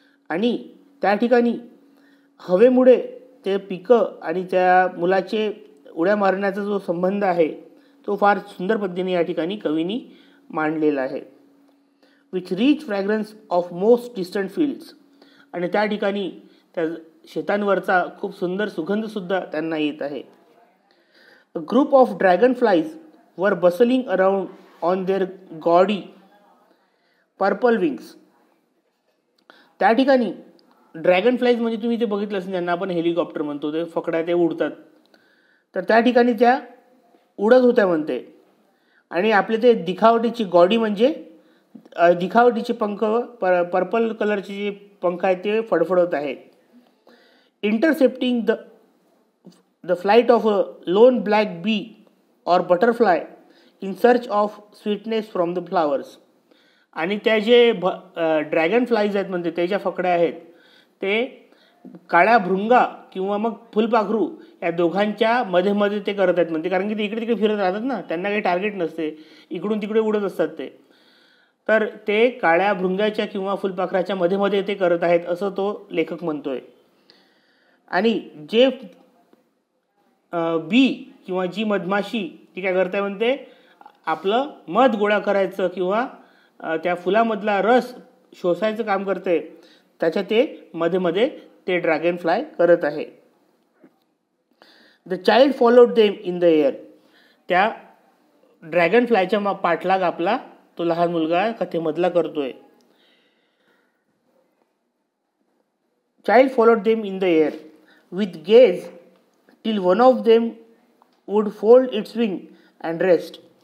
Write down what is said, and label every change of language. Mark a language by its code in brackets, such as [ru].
[mr] आणि त्या ठिकाणी हवेमुळे ते पिकं आणि त्या मुलाचे उड्या मारण्याचा जो संबंध आहे तो फार सुंदर पद्धतीने या ठिकाणी कवीनी मांडलेला आहे. [en] Which rich fragrance of most distant fields. [mr] आणि त्या ठिकाणी त्या शेतांवरचा खूप सुंदर सुगंध सुद्धा त्यांना येत आहे. [en] A group of dragonflies were bustling around on their gaudy purple wings. [mr] त्या ठिकाणी ड्रॅगन फ्लाईज म्हणजे तुम्ही ते बघितलं असेल, ज्यांना आपण हेलिकॉप्टर म्हणतो, ते फकड्या ते उडतात. तर त्या ठिकाणी त्या उडत होत्या म्हणते. आणि आपले ते दिखावटीची गॉडी म्हणजे दिखावटीचे पंख, पर्पल कलरचे जे पंख आहेत ते फडफडत आहेत. [en] Intercepting the flight of a lone black bee or butterfly in search of sweetness from the flowers. [mr] आणि त्या जे ड्रॅगन फ्लाईज आहेत म्हणजे त्याच्या फकड्या आहेत ते काळ्या भृंगा किंवा मग फुलपाखरू या दोघांच्या मध्ये मध्ये ते करत आहेत म्हणते. कारण की ते इकडे तिकडे फिरत राहतात ना, त्यांना काही टार्गेट नसते, इकडून तिकडे उडत असतात ते. तर ते काळ्या भृंगाच्या किंवा फुलपाखराच्या मध्ये मध्ये ते करत आहेत असं तो लेखक म्हणतोय. आणि जे बी किंवा जी मधमाशी ती काय करते म्हणते, आपलं मध गोळा करायचं किंवा त्या फुलामधला रस शोषायचं काम करते, त्याच्या ते मध्ये मध्ये ते ड्रॅगन फ्लाय करत आहे. [en] The child followed them in the air. [mr] त्या ड्रॅगन फ्लायच्या पाठलाग आपला तो लहान मुलगा कथेमधला करतोय. [en] Child followed them in the air with gaze till one of them would fold its wing and rest.